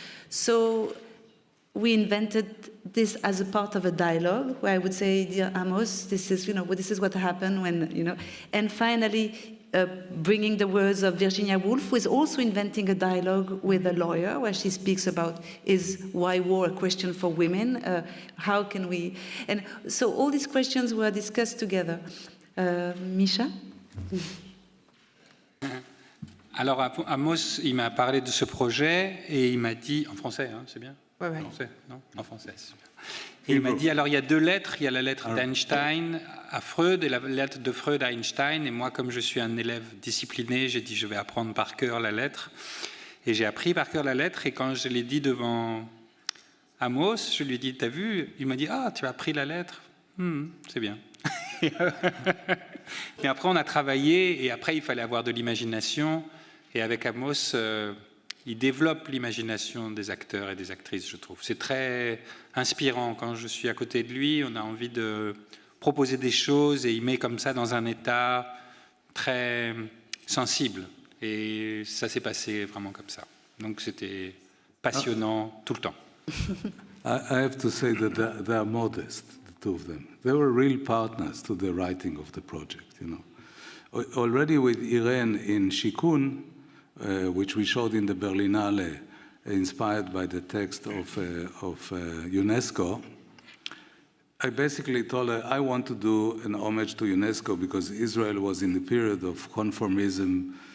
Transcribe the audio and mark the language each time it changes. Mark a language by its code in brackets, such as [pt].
[en] So we invented this as a part of a dialogue, where I would say, dear Amos, this is what happened when, and finally, bringing the words of Virginia Woolf, who is also inventing a dialogue with a lawyer, where she speaks about, is why war a question for women? How can we... And so all these questions were discussed together. Misha? [fr] Alors, Amos, il m'a parlé de ce projet et il m'a dit, en français, hein, c'est bien? Ouais. En français, non? En français, c'est bien. Et il m'a dit, alors il y a deux lettres, il y a la lettre d'Einstein à Freud et la lettre de Freud à Einstein. Et moi, comme je suis un élève discipliné, j'ai dit, je vais apprendre par cœur la lettre. Et j'ai appris par cœur la lettre. Et quand je l'ai dit devant Amos, je lui ai dit, t'as vu? Il m'a dit, ah, tu as appris la lettre? C'est bien. Et après, on a travaillé. Et après, il fallait avoir de l'imagination. Et avec Amos... il développe l'imagination des acteurs et des actrices, je trouve. C'est très inspirant. Quand je suis à côté de lui, on a envie de proposer des choses et il met comme ça dans un état très sensible. Et ça s'est passé vraiment comme ça. Donc c'était passionnant tout le temps. [en] I have to say that they are modest, the two of them. They were real partners to the writing of the project, Already with Irene in Shikun, which we showed in the Berlinale, inspired by the text of UNESCO, I basically told her I want to do an homage to UNESCO because Israel was in the period of conformism